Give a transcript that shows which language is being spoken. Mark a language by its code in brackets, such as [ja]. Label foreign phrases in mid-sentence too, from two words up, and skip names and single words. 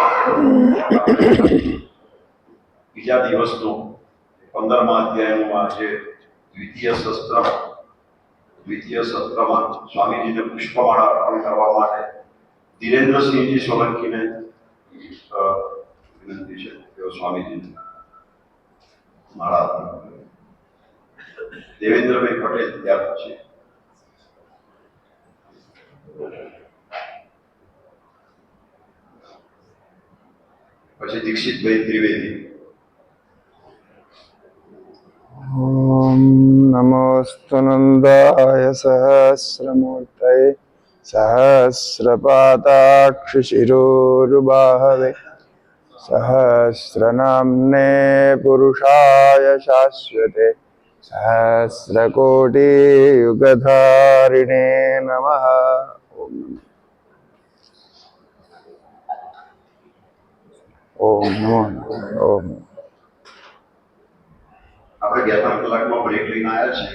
[gu] બીજા દિવસનો 15મા અધ્યાયનું આજે દ્વિતીય સત્રમાં સ્વામીજીને પુષ્પમાળા અર્પણ કરવા માટે ધીરેન્દ્રસિંહજી સોલંકીને વિનંતી છે કે સ્વામીજીને માળા અર્પણ કરે. દેવેન્દ્રભાઈ પટેલ ત્યાર પછી દીક્ષિતભાઈ ત્રિવેદી. [sa] ओम नमोस्तुनंदाय सहस्रमूर्तये सहस्रपादाक्षशिरोरुबाहवे सहस्रनाम्ने पुरुषाय शाश्वते सहस्रकोटियुगधारिणे नमः. ओम नमो ओम. [gu] આપણે 11 કલાકમાં બ્રેક લઈને આવ્યા છીએ.